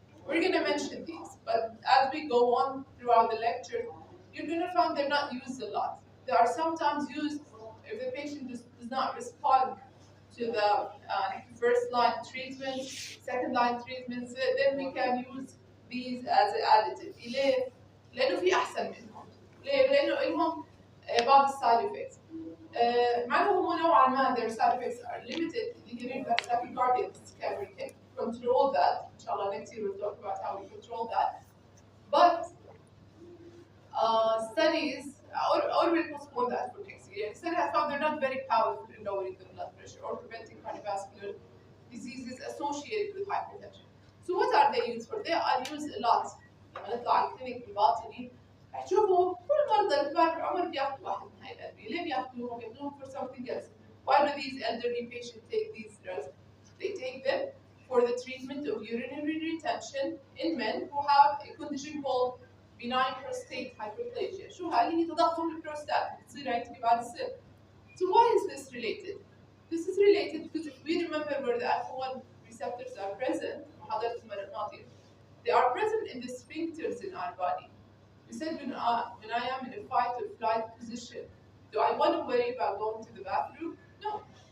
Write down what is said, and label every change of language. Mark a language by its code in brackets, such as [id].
[en] We're going to mention these, but as we go on throughout the lecture, you're going to find they're not used a lot. They are sometimes used if the patient does not respond to the first line treatment, second line treatments, then we can use these as an additive. [ar] لأنه في أحسن منهم. ليه؟ لأنه لهم بعض السايد افكتس. مع إنه هم نوعا ما [en] their side effects are limited. [ar] اللي هي [en] tachycardias we can control that. Inshallah, next year we'll talk about how we control that. But studies, or we'll postpone that for next year. Studies have found they're not very powerful in lowering the blood pressure or preventing cardiovascular diseases associated with hypertension. So what are they used for? They are used a lot. [ar] لما نطلع على الكلينيك الباطني تشوفوا كل المرضى الكبار بالعمر بياخذوا واحد من هاي الادويه، ليه بياخذوهم؟ بياخذوهم [en] for something else. Why do these elderly patients take these drugs? They take them for the treatment of urinary retention in men who have a condition called benign prostate hyperplasia. [ar] شو هاي؟ اللي هي تضخم البروستات بتصير عندك بعد السن. [en] So why is this related? This is related because if we remember where the alpha 1 receptors are present, [ar] محاضرة المرة الماضية, [en] they are present in the sphincters in our body. We said when I am in a fight or flight position, do I want to worry about going to the bathroom? No.